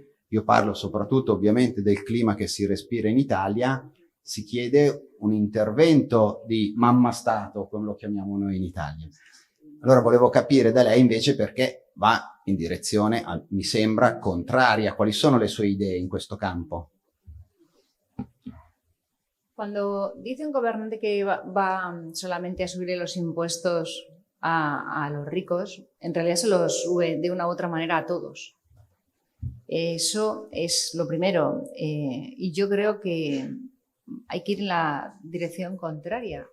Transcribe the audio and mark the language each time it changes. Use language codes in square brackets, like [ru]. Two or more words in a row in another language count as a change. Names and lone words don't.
[it] Io parlo soprattutto ovviamente del clima che si respira in Italia, si chiede un intervento di mamma Stato, come lo chiamiamo noi in Italia. Allora volevo capire da lei invece perché va in direzione, mi sembra, contraria. Quali sono le sue idee in questo campo? [es] Cuando dice un gobernante que va solamente a subir los impuestos a los ricos, en realidad se los sube de una u otra manera a todos. Eso es lo primero. Y yo creo que hay que ir en la dirección contraria.